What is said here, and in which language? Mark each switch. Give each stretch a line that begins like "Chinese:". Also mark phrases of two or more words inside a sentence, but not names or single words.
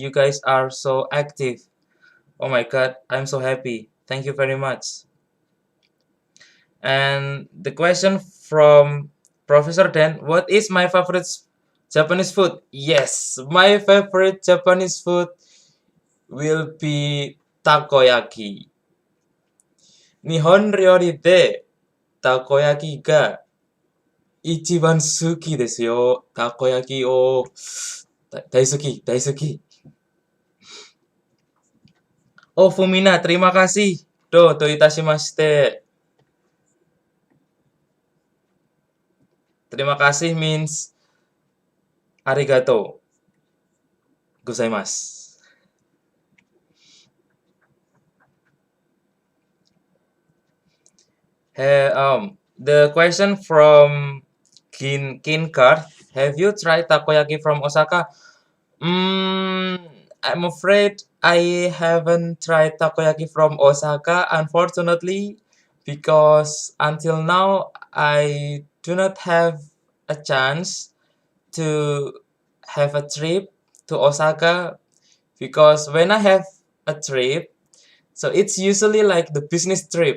English: You guys are so active. Oh my god, I'm so happy. Thank you very much. And the question from Professor Dan, what is my favorite Japanese food? Yes, my favorite Japanese food will be takoyaki.
Japanese: 日本料理でたこ焼きが一番好きですよ. たこ焼きを大好き、大好き.
Indonesian: Oh, Fumina, terima kasih.
Japanese: どういたしまして.
Indonesian: Terima kasih
Japanese: means ありがとうございます.
English: Hey, the question from Kin Card. Have you tried takoyaki from Osaka? I'm afraid I haven't tried takoyaki from Osaka, unfortunately, because until now I do not have a chance to have a trip to Osaka, because when I have a trip, so it's usually like the business trip.